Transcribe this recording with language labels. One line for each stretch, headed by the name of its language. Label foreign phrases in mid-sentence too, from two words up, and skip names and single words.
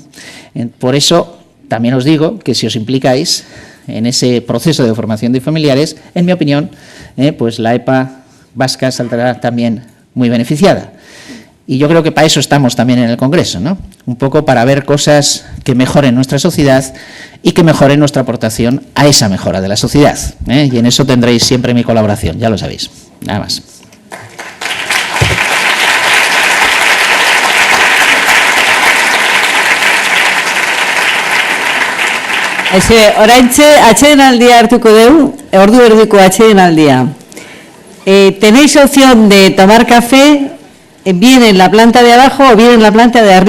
Spanish: Por eso también os digo que si os implicáis en ese proceso de formación de familiares, en mi opinión, pues la EPA vasca saldrá también muy beneficiada. Y yo creo que para eso estamos también en el Congreso, ¿no? Un poco para ver cosas que mejoren nuestra sociedad y que mejoren nuestra aportación a esa mejora de la sociedad, ¿eh? Y en eso tendréis siempre mi colaboración, ya lo sabéis. Nada más.
Basque: Oraintxe atsedenaldia hartuko dugu, ordu erdiko atsedenaldia.
Spanish: Tenéis opción de tomar café bien en la planta de abajo o bien en la planta de arriba.